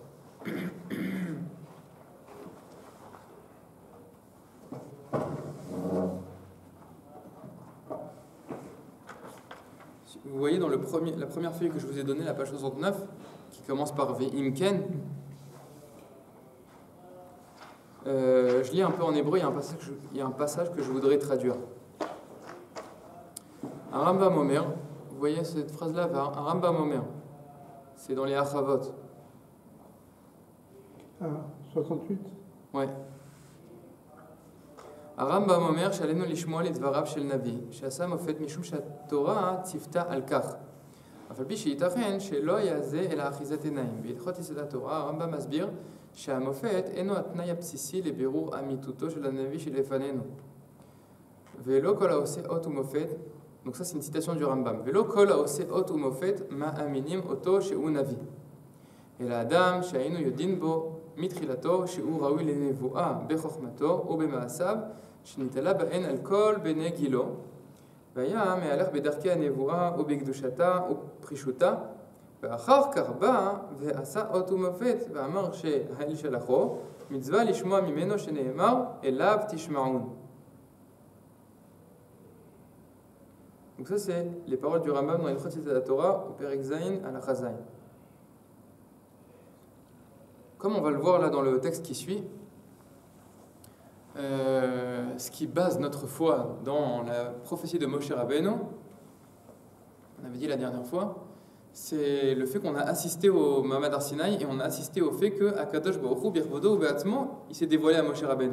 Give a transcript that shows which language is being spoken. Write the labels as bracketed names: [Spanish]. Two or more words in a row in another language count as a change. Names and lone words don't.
[French] Vous voyez dans la première feuille que je vous ai donnée, la page 69, qui commence par Ve'imken, je lis un peu en hébreu, il y a un passage que je voudrais traduire. Un Rambam Omer, vous voyez cette phrase-là, un Rambam Omer, c'est dans les Achavot. Ah, 68. Ouais. [Hebrew] הרמב"ם אומר שעלינו לשמוע לדבריו של נביא שעשה מופת משום שהתורה ציוותה על כך אף על פי שייתכן שלא היה זה אלא אחיזת עיניים. בהלכות יסוד התורה הרמב"ם מסביר שהמופת אינו התנאי הבסיסי לבירור אמיתותו של הנביא שלפנינו ולא כל העושה אות ומופת. [French] Donc ça c'est une citation du Rambam. [Hebrew] ולא כל העושה אות ומופת מאמינים אותו שהוא נביא אלא אדם שהיינו יודעים בו מתחילתו שהוא ראוי לנבואה בחוכמתו ובמעשיו שנתעלה בהן על כל בני גילו והיה מהלך בדרכי הנבואה ובקדושתה ופרישותה ואחר כך בא ועשה אות ומופת ואמר שהאל שלחו מצווה לשמוע ממנו שנאמר אליו תשמעון. [French] Donc ça c'est les paroles du Rambam dans Hilchot Yesod HaTorah au [Hebrew] פרק ז [French] à la Chazayin. Comme on va le voir là dans le texte qui suit, ce qui base notre foi dans la prophétie de Moshe Rabbeinu, on avait dit la dernière fois, c'est le fait qu'on a assisté au [Hebrew] מעמד הר סיני [French] et on a assisté au fait que [Hebrew] הקדוש ברוך הוא בכבודו ובעצמו, [French] il s'est dévoilé à Moshe Rabbeinu.